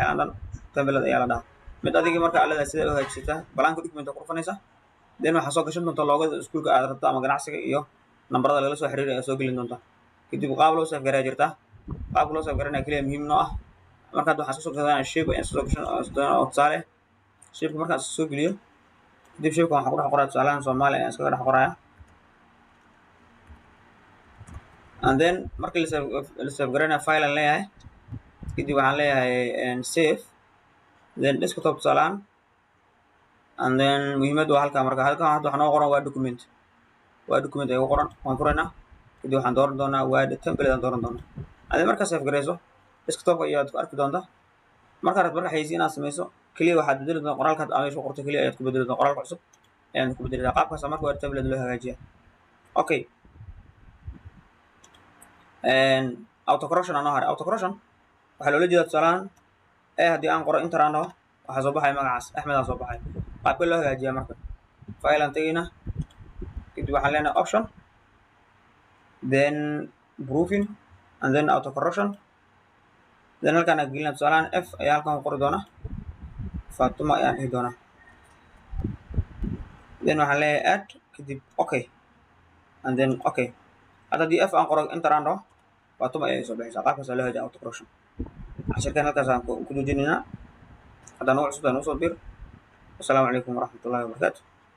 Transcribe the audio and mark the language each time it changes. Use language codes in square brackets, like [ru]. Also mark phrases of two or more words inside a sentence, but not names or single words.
[so] waxyaalahan dhan template ayaa la dhahaa mid adiga marka aad leedahay sida u hagaajisataa balaanka document ku dhufanaysaa then waxaa soo gashan doonta loogada iskuulka aad rabto ama ganacsiga iyo nambarada lagala soo xiriiray aad soo gelin doonta kadib qaab loo save garaa jirtaa qaabka loo save garanaya kaliya muhiim noo ah marka hadda waxaan soo gadanaa shape ayaan soo gashan oo tusaale shape markaan soo geliyo kadib shape waxaan ku dhex qoraa tusaalahan Soomaali ayaan iskaga dhex qorayaa [en] and then [so] markii la save garanaya file aan leeyahay kadib waxaan leeyahay [en] save then desktop [so] tusaalahan [en] and then [so] muhiimadu waa halkaa marka halkan hadda waxaa noo qoran waa document ayaa ku qoran waan furaynaa kadib waxaan dooran doonaa [en] word template [so] aan dooran doonaa adii markaa save garayso desktop ayaad ku arki doontaa marka xayeysiin inaad samayso kaliya waxaad bedeli doontaa qoraalka aad meesha ku qortay kaliya ayaad ku bedeli doontaa qoraalka cusub ayaan ku bedeli doontaa qaabkaas marka [en] word template [so] loo hagaajiyaa okay [en] auto correction [so] aan haray [en] auto correction [so] waxaa loola jeedaa tusaalahan haddii aan qoro enter aan dhaho waxaa soo baxay magacaas axmed aa soo baxay qaabkee loo hagaajiyaa marka file aan tegaynaa kadib waxaan leenahay [en] option then proofing and then auto correction then [so] halkaan aan gelinaa tusaalahan f ayaa halkaan ku qori doonaa Fatuma ayaan dhihi doonaa then waxaan leeyahay add kadib [en] okay and then okay [so] hadda haddii f aan qoro enter aan dhaho Fatuma ayay soo baxaysaa qaabkaas loo hagaajiyaa [en] auto correction [so] cashirkan halkaas aan ku joojinaynaa haddaan ugu cusub aan usoo bir. [ar] والسلام عليكم ورحمة الله وبركاته.